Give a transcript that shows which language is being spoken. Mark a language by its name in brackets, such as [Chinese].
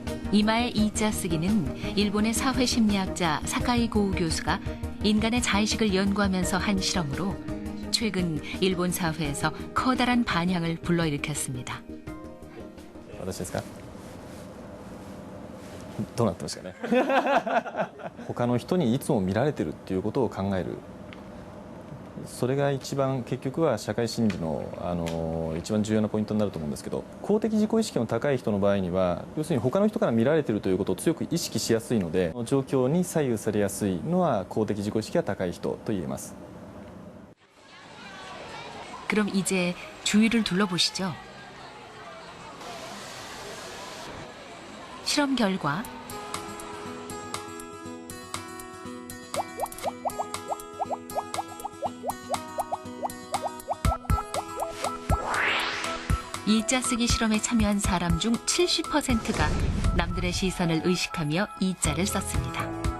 [Korean] 이마의 이자 쓰기는 일본의 사회심리학자 사카이 고우 교수가 인간의 자의식을 연구하면서 한 실험으로 최근 일본 사회에서 커다란 반향을 불러일으켰습니다. [Japanese] 私ですかどうなってますかね他の人にいつも見られてるっていうことを考えるそれが一番結局は社会心理の、一番重要なポイントになると思うんですけど公的自己意識の高い人の場合には要するに他の人から見られてるということを強く意識しやすいので状況に左右されやすいのは公的自己意識が高い人と言えます [Korean] 그럼 이제 주위를 둘러보시죠. 실험 결과 이자 쓰기 실험에 참여한 사람 중 70%가 남들의 시선을 의식하며 이자를 썼습니다.